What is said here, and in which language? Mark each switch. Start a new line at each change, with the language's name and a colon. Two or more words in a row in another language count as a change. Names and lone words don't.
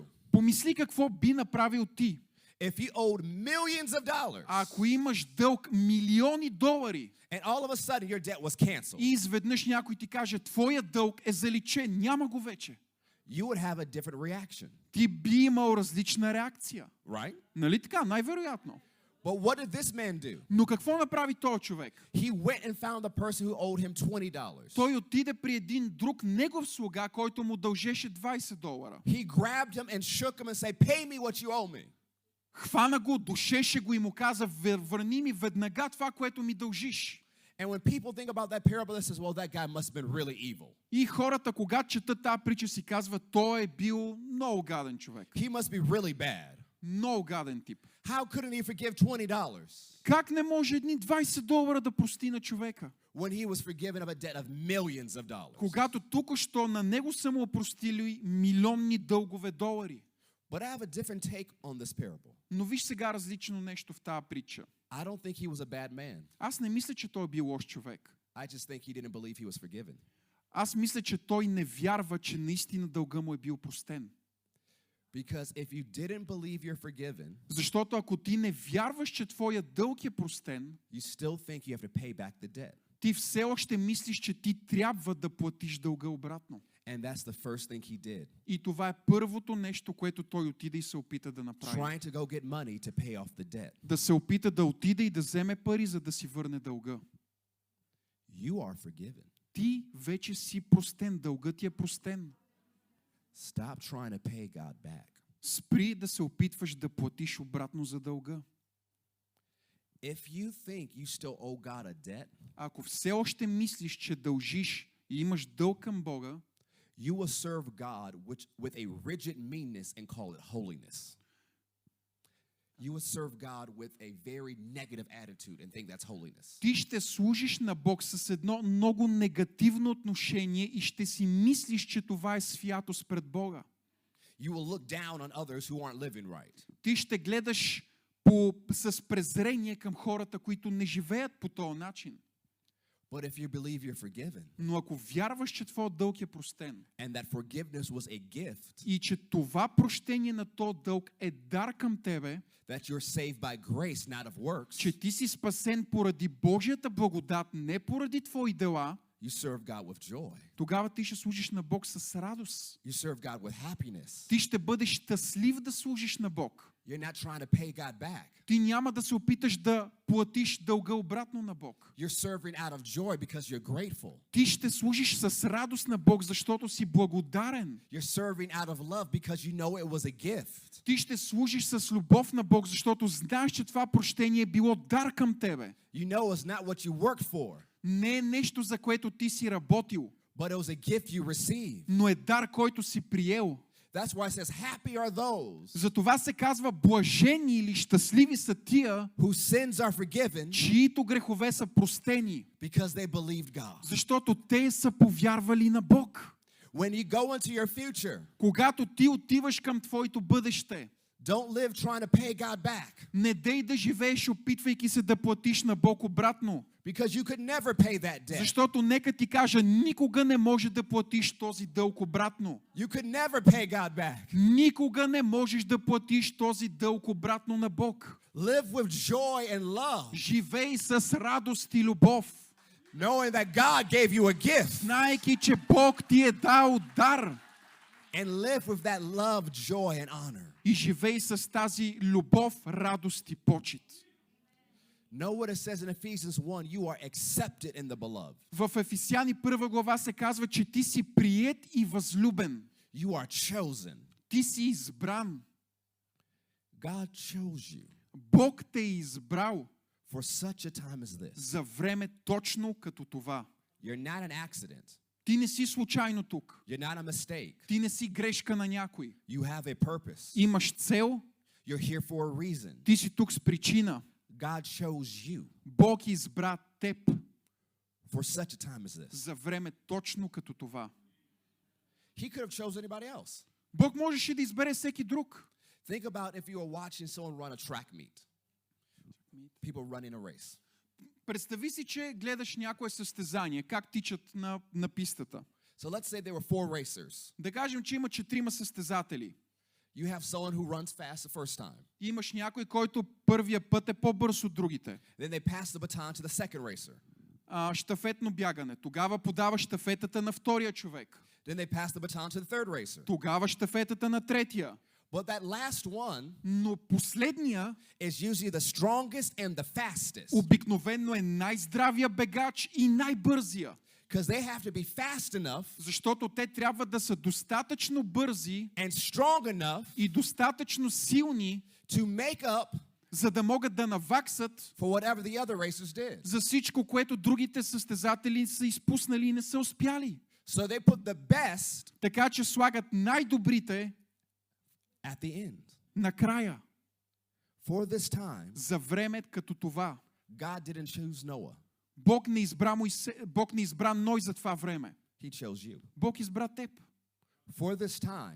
Bulgarian: Помисли какво би направил ти,
English: if you owed millions of dollars
Bulgarian: ако имаш дълг милиони долари
English: and all of a sudden your debt was canceled.
Bulgarian: и изведнъж някой ти каже, твоя дълг е заличен, няма го вече.
English: You would have a different reaction,
Bulgarian: Ти би имал различна реакция.
English: right?
Bulgarian: Нали така? Най-вероятно.
English: But what did this man do?
Bulgarian: Но какво направи този човек?
English: He went and found the person who owed him $20.
Bulgarian: Той отиде при един друг негов слуга, който му дължеше $20.
English: He grabbed him and shook him and said, "Pay me what you owe me."
Bulgarian: Хвана го, душеше го и му каза, върни ми веднага това, което ми дължиш.
English: And when people think about that parable, they says, "Well, that guy must have been really evil.
Bulgarian: И хората, когато четат тази притча, си казват, той е бил много гаден човек.
English: He must be really bad.
Bulgarian: Много гаден тип.
English: How couldn't he forgive $20
Bulgarian: Как не може едни $20 да прости на човека?
English: when he was forgiven of a debt of millions of dollars?"
Bulgarian: Когато тук-що на него са му опростили милионни дългове долари.
English: But I have a different take on this parable.
Bulgarian: Но виж сега различно нещо в тази притча.
English: I don't think he was a bad man.
Bulgarian: Аз не мисля, че той е бил лош човек.
English: I just think he didn't believe he was forgiven.
Bulgarian: Аз мисля, че той не вярва, че наистина дълга му е бил простен.
English: Because if you didn't believe you're forgiven,
Bulgarian: Защото ако ти не вярваш, че твоя дълг е простен,
English: you still think you have to pay back the debt.
Bulgarian: ти все още мислиш, че ти трябва да платиш дълга обратно.
English: And that's the first thing he did.
Bulgarian: И това е първото нещо, което той отиде и се опита да направи.
English: Trying to go get money to pay off the debt.
Bulgarian: Да се опита да отиде и да вземе пари, за да си върне дълга.
English: You are forgiven.
Bulgarian: Ти вече си простен, дългът ти е простен.
English: Stop trying to pay God back.
Bulgarian: Спри да се опитваш да платиш обратно за дълга.
English: If you think you still owe God a debt,
Bulgarian: Ако все още мислиш, че дължиш и имаш дълг към Бога,
English: you will serve God with a rigid meanness and call it holiness. You will serve God with a very negative attitude and think that's holiness.
Bulgarian: ти ще служиш на Бог с едно много негативно отношение и ще си мислиш, че това е святост пред Бога.
English: You will look down on others who aren't living right.
Bulgarian: Ти ще гледаш с презрение към хората, които не живеят по този начин.
English: But if you believe you're forgiven
Bulgarian: Но ако вярваш, че твой дълг е простен
English: and that forgiveness was a gift,
Bulgarian: и че това прощение на този дълг е дар към тебе,
English: that you're saved by grace, not of works,
Bulgarian: че ти си спасен поради Божията благодат, не поради твои дела,
English: You serve God with joy.
Bulgarian: тогава ти ще служиш на Бог с радост.
English: You serve God with happiness.
Bulgarian: Ти ще бъдеш щастлив да служиш на Бог.
English: You're not trying to pay God back.
Bulgarian: Ти няма да се опиташ да платиш дълга обратно на Бог.
English: You're serving out of joy because you're grateful.
Bulgarian: Ти ще служиш с радост на Бог, защото си благодарен.
English: You're serving out of love because you know it was a gift.
Bulgarian: Ти ще служиш с любов на Бог, защото знаеш, че това прощение е било дар към тебе.
English: You know it's not what you worked for,
Bulgarian: Не е нещо, за което ти си работил,
English: but it was a gift you received.
Bulgarian: но е дар, който си приел.
English: That's why it says, happy are those
Bulgarian: Затова се казва блажени или щастливи са тия,
English: whose sins are forgiven
Bulgarian: чието грехове са простени,
English: because they believed God.
Bulgarian: защото те са повярвали на Бог.
English: When you go into your future,
Bulgarian: Когато ти отиваш към твоето бъдеще,
English: don't live trying to pay God back
Bulgarian: не дей да живееш, опитвайки се да платиш на Бог обратно.
English: because you could never pay that debt.
Bulgarian: Защото нека ти кажа, никога не може да платиш този дълг обратно.
English: You could never pay God back.
Bulgarian: Никога не можеш да платиш този дълг обратно на Бог.
English: Live with joy and love,
Bulgarian: Живей с радост и любов,
English: knowing that God gave you a gift,
Bulgarian: знаейки, че Бог ти е дал дар.
English: and live with that love, joy, and honor.
Bulgarian: И живей с тази любов, радост и почит.
English: Know what it says in Ephesians 1, you are accepted in the beloved.
Bulgarian: В Ефесяни 1 глава се казва, че ти си приет и възлюбен.
English: You are chosen.
Bulgarian: Ти си избран.
English: God chose you
Bulgarian: Бог те е избрал
English: for such a time as this.
Bulgarian: за време точно като това.
English: You're not an accident.
Bulgarian: Ти не си случайно тук.
English: You're not a mistake.
Bulgarian: Ти не си грешка на някой.
English: You have a purpose.
Bulgarian: Имаш цел,
English: You're here for a reason.
Bulgarian: ти си тук с причина.
English: God chose you
Bulgarian: Бог избра теб
English: for such a time as this.
Bulgarian: за време точно като това.
English: He could have chosen anybody else.
Bulgarian: Бог можеше да избере всеки друг.
English: Think about if you were watching someone run a track meet. People running a race.
Bulgarian: Представи си, че гледаш някое състезание, как тичат на пистата.
English: So let's say there were 4 racers.
Bulgarian: Да кажем, че има 4 състезатели.
English: You have someone who runs fast the first time.
Bulgarian: Имаш някой, който първия път е по-бърз от другите.
English: Then they pass the baton to the second racer.
Bulgarian: Щафетно бягане. Тогава подава щафетата на втория човек.
English: Then they pass the baton to the third racer.
Bulgarian: Тогава щафетата на третия.
English: But that last one
Bulgarian: Но последния
English: is usually the strongest and the fastest.
Bulgarian: обикновено е най-здравия бегач и най-бързия.
English: Because they have to be fast enough
Bulgarian: Защото те трябва да са достатъчно бързи
English: and strong enough
Bulgarian: и достатъчно силни,
English: to make up
Bulgarian: за да могат да наваксат
English: for whatever the other racers did.
Bulgarian: за всичко, което другите състезатели са изпуснали и не са успяли.
English: So they put the best
Bulgarian: Така че слагат най-добрите
English: at the end.
Bulgarian: накрая.
English: For this time,
Bulgarian: За време като това.
English: God didn't choose Noah.
Bulgarian: Бог не избра Ной за това време.
English: He chose you.
Bulgarian: Бог избра теб.
English: For this time,